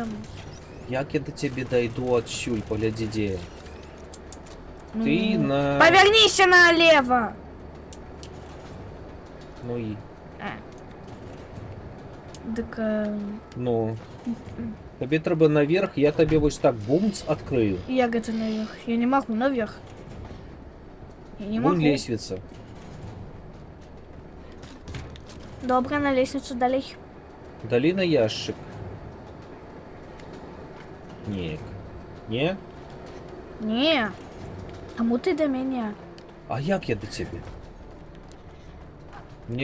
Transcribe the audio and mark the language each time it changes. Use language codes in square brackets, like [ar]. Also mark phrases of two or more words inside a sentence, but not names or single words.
[uk] Як я до тебе дойду отсюль, погляди де. Ти на... Повернися налево! Ну і... Так, Ну... Тобі треба наверх, я тобі ось так бумц відкрию. [ru] як это наверх? Я не могу наверх. Я не могу. Вон лестница. [uk] Добре, на лестницу далі. Дали на ящик. Ні. Ні? Ні. Тому ти до мене. А як я до тебе? Мені